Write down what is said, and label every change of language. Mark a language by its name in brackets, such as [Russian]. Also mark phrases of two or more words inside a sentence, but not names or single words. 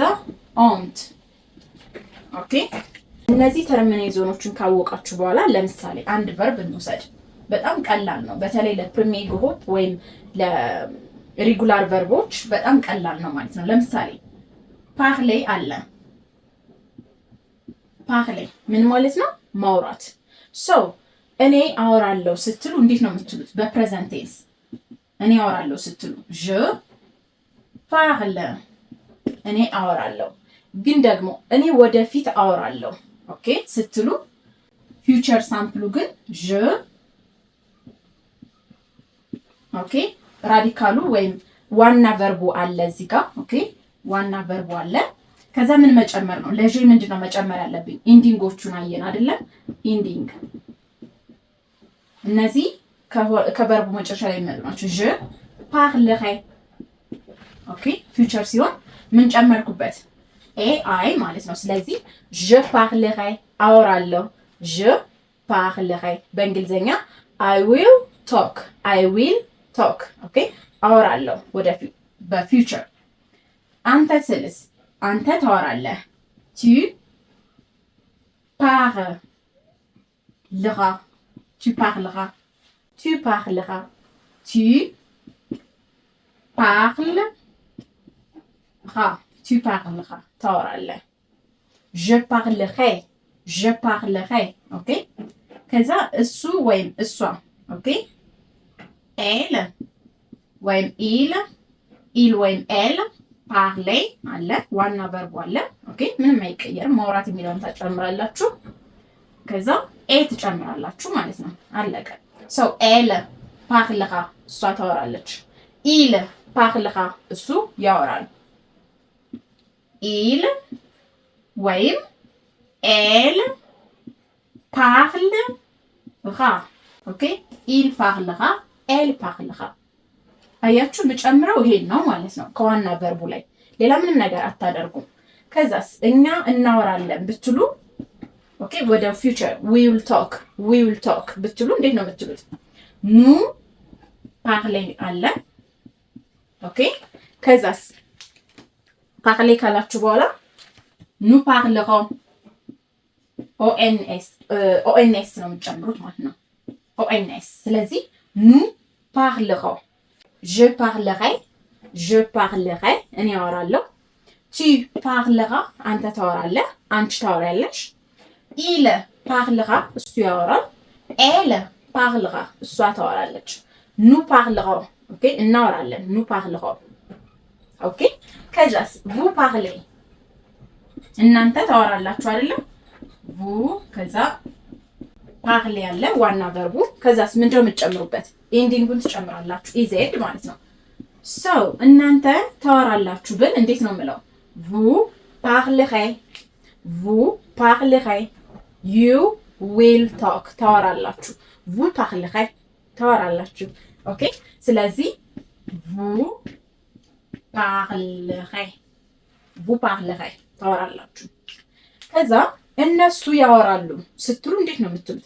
[Amharic] ኦንት ኦኬ። እነዚህ ተርሚኔዞኖችን ካወቃችሁ በኋላ ለምሳሌ አንድ ቨርብ እንውሰድ። በጣም ቀላል ነው። በተለይ ለፕሪሚየር ግሩፕ ወይም ለሪጉላር ቨርቦች በጣም ቀላል ነው ማለት ነው። ለምሳሌ ፓርሌ አለ። ፓርሌ ምን ማለት ነው? ማውራት። ሶ እኔ አወራለሁ ስትሉ እንዴት ነው የምትሉት? በፕሬዘንት ቴንስ እኔ አወራለሁ ስትሉ [French] je parle [Amharic] እኔ አወራለሁ። ግን ደግሞ እኔ ወደፊት አወራለሁ ኦኬ ስትሉ ፊውቸር ሳምፕሉ ግን je ኦኬ ራዲካሉ ወይም ዋና ቨርቡ አለ እዚህ ጋር ኦኬ ዋና ቨርቡ አለ። ከዛ ምን መጨመር ነው? ለጄ ምንድነው መጨመር ያለብኝ? ኢንዲንጎቹን አየን አይደለ? ኢንዲንግ እነዚህ ከቨርቡ መጨረሻ ላይ የሚመጡ ናቸው። [French] je parlerai [Amharic] ኦኬ ፊውቸር ሲሆን ምን ጨመርኩበት? አይ ማለት ነው። ስለዚህ [French] je parlerai [Amharic] አወራለሁ። [French] je parlerai [Amharic] በእንግሊዘኛ [English] I will [Amharic] talk ኦኬ አወራለሁ ወደፊት በፊውቸር። አንተ ስልስ አንተ ታወራለህ። [French] tu parleras tu parleras tu parleras tu parleras tu parleras [Amharic] ታወራለህ። [French] je parlerai [Amharic] ኦኬ ከዛ እሱ ወይም እሷ ኦኬ elle ወይም il ወይም elle parler አለ ዋና ቨርቡ አለ ኦኬ ምንም አይቀየርም። ማውራት የሚለውን ታጨምራላችሁ ከዛ ትጨምራላችሁ ማለት ነው። አለቀ። ሶ [French] elle parlera [Amharic] እሷ ታወራለች። [French] il parlera [Amharic] እሱ ያወራል። il ወይም [French] elle parlera [Amharic] ኦኬ [French] il parlera elle parlera [Amharic] አያችሁ የምጨምረው ይሄን ነው ማለት ነው። ከዋና ቨርቡ ላይ ሌላ ምንም ነገር አታደርጉም። ከዛስ እኛ እናወራለን ብትሉ ኦኬ ወደ ፊውቸር [English] we will talk [Amharic] ብትሉ እንዴት ነው የምትሉት? [French] nous parler [Amharic] አለ ኦኬ ከዛስ parler ካላችሁ በኋላ [French] nous parlerons [Amharic] ኦኤንኤስ ነው የምትጨምሩት ማለት ነው። ኦኤንኤስ ስለዚህ [French] nous parlerons je parlerai [Amharic] እኔ አወራለሁ። [French] tu parleras [Amharic] አንተ ታወራለህ፣ አንቺ ታወራለሽ። [French] il parlera [Amharic] እሱ ያወራል። [French] elle parlera [Amharic] እሷ ታወራለች። [French] nous parlerons [Amharic] ኦኬ እናወራለን። [French] nous parlerons [Amharic] ኦኬ ከዛስ [French] vous parlez [Amharic] እናንተ ታወራላችሁ አይደለ? vous ከዛ parler ያለ ዋና ቨርቡ ከዛስ ምንድነው የምትጨምሩበት? ኢንዲንጉን ትጨምራላችሁ። ኢዜድ ማለት ነው። ሶ እናንተ ታወራላችሁ ብል እንዴት ነው የምለው? [French] vous parlerez [English] you will talk [Amharic] ታወራላችሁ። [French] vous parlerez [Amharic] ታወራላችሁ ኦኬ ስለዚህ [French] vous parlerai vous parlerai [Amharic] ታወራላችሁ። ከዛ እነሱ ያወራሉ ስትሉ እንዴት ነው የምትሉት?